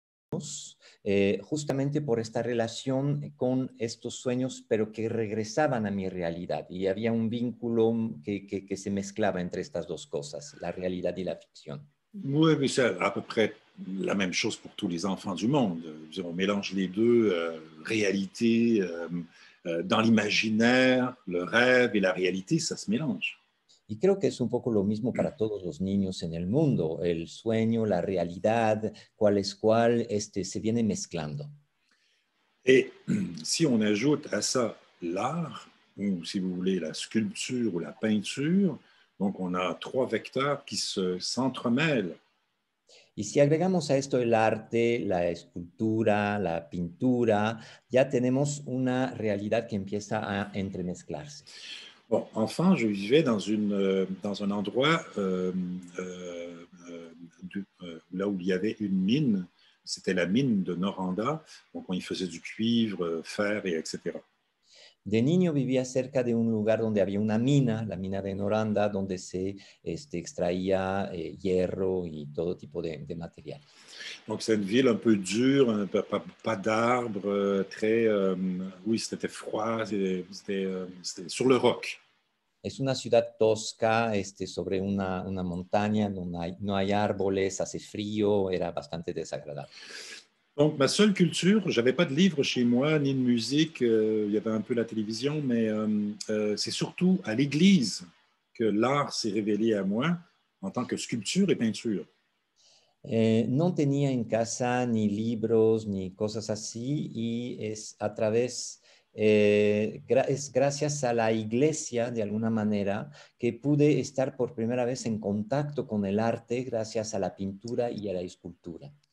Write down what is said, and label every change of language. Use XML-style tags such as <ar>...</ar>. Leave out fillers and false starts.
<es>sueños, justamente por esta relación con estos sueños, pero que regresaban a mi realidad. Y había un vínculo que se mezclaba entre estas dos cosas, la realidad y la ficción.</es> <fr>Oui, mais c'est à peu près la même chose pour tous les enfants du monde. Je veux dire, on mélange les deux, réalité, dans l'imaginaire, le rêve et la réalité, ça se mélange.</fr> <es>Y creo que es un poco lo mismo para todos los niños en el mundo. El sueño, la realidad, cuál es cuál, se viene mezclando.</es> <fr>Et si on ajoute à ça l'art, ou si vous voulez la sculpture ou la peinture, donc on a trois vecteurs qui s'entremêlent.</fr> <es>Y si agregamos a esto el arte, la escultura, la pintura, ya tenemos una realidad que empieza a entremezclarse.</es> <fr>Bon, enfant, je vivais dans un endroit là où il y avait une mine. C'était la mine de Noranda. Donc, on y faisait du cuivre, fer, et etc.</fr> <es>De niño vivía cerca de un lugar donde había una mina, la mina de Noranda, donde se extraía hierro y todo tipo de material.</es> <fr>Donc, c'est une ville un peu dure, pas d'arbres, très... oui, c'était froid, c'était sur le roc.</fr> <es>Es una ciudad tosca, sobre una montaña, no hay árboles, hace frío, era bastante desagradable.</es> <fr>Donc, ma seule culture, je n'avais pas de livres chez moi, ni de musique, il y avait un peu la télévision, mais c'est surtout à l'église que l'art s'est révélé à moi en tant que sculpture et peinture.</fr> <es>No tenía en casa ni libros ni cosas así y es a través, es gracias a la iglesia de alguna manera que pude estar por primera vez en contacto con el arte gracias a la pintura y a la escultura.</es>